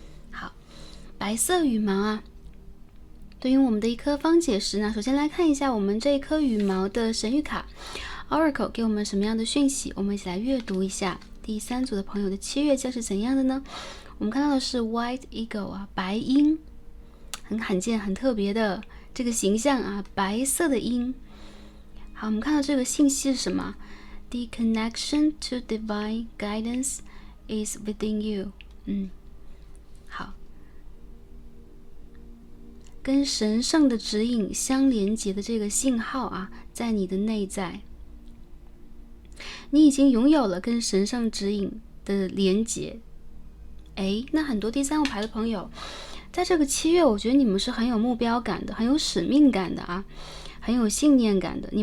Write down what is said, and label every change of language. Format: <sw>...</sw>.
<zh>好，白色羽毛啊，对于我们的一颗方解石呢，首先来看一下我们这一颗羽毛的神谕卡Oracle 给我们什么样的讯息，我们一起来阅读一下第3组的朋友的7月将是怎样的呢？我们看到的是 White Eagle 啊，白鹰。很罕见、很特别的这个形象啊，白色的鹰。好，我们看到这个信息是什么？</zh> <en>The connection to divine guidance is within you。</en> <zh>好，跟神圣的指引相连接的这个信号啊，在你的内在，你已经拥有了跟神圣指引的连接。那很多第三个牌的朋友，在这个7月，我觉得你们是很有目标感的，很有使命感的啊，很有信念感的。</zh>